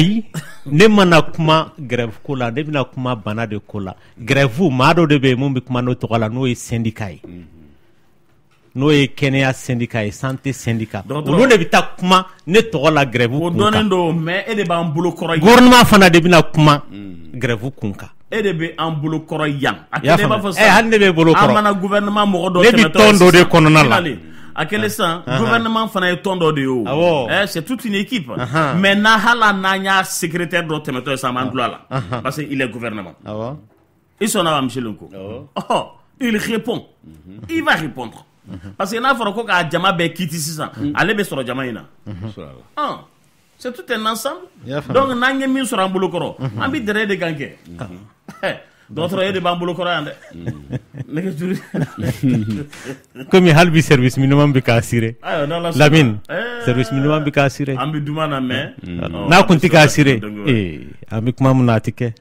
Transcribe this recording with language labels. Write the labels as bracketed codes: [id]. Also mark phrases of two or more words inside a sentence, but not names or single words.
[bm] ayi ne mana kuma grève ko la ne bɛna kuma bana de ko la grève maa dɔ de bɛ yen mun bɛ kuma n'o tɔgɔ la n'o ye syndicat ye n'o ye kɛnɛya syndicat ye [fr] santé syndicat [bm] olu de bɛ taa kuma ne tɔgɔ la grève kun kan o dɔnnen don mais e de b'an bolo kɔrɔ yan gouvernement fana de bɛna kuma grève kun kan e de bɛ an bolo kɔrɔ yan a kɛlen b'a fɔ sisan hali ne bɛ bolo kɔrɔ an mana gouvernement mɔgɔ dɔ tɛmɛtɔ ne bɛ tɔn dɔ de kɔnɔna la a kɛlen sisan gouvernement fana ye tɔn dɔ de ye o [fr] c'est toute une équipe mais [bm] n'a hala n'an y'a secrétaire dɔ tɛmɛtɔ ye sisan an b'an dulon a la [fr] parce que il est gouvernement [bm] i sɔnna wa [fr] monsieur Lenko il répond il va répondre parce que [bm] n'a fɔra ko k'a jama bɛɛ kiti sisan ale bɛ sɔrɔ jama in na [fr] c'est tout un ensemble donc [bm] n'an ye min sɔrɔ an bolo kɔrɔ an bɛ dɛrɛ de kan kɛ dɔgɔtɔrɔ e de b'an bolo kɔrɔ yan dɛ nɛgɛjuru komi hali bi [fr] service minimum [bm] bɛ k'a sire Lamine [fr] service minimum [bm] bɛ k'a sire an bɛ duman na mais n'a kun tɛ k'a sire an bɛ kuma min na a tɛ kɛ